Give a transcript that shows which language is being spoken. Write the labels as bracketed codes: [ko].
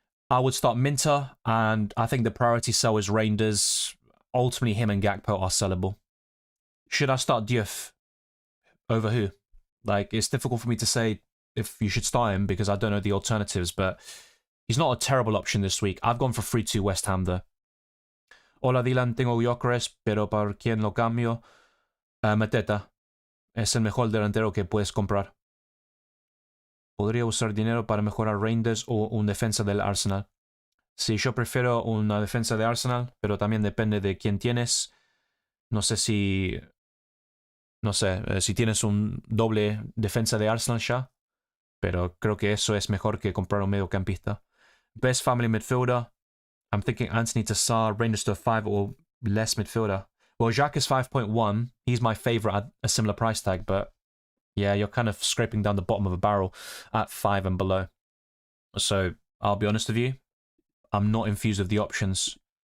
[en] I would start Minter, and I think the priority sell is Reinders. Ultimately, him and Gakpo are sellable. Should I start Diouf over who? Like, it's difficult for me to say if you should start him because I don't know the alternatives, but he's not a terrible option this week. I've gone for 3-2 West Ham though. [es] Hola Dylan, tengo Gyökeres, pero ¿para quién lo cambio? Mateta. Es el mejor delantero que puedes comprar. Podría usar dinero para mejorar Reinders o un defensa del Arsenal. Sí, yo prefiero una defensa de Arsenal, pero también depende de quién tienes. No sé si tienes un doble defensa de Arsenal ya, pero creo que eso es mejor que comprar un mediocampista. [en] Best family midfielder. I'm thinking Anthony to Sarr, Reinders to a 5 or less midfielder. Well, Jacques is 5.1. He's my favourite at a similar price tag, but yeah, you're kind of scraping down the bottom of a barrel at 5 and below. So, I'll be honest with you, I'm not infused with the options.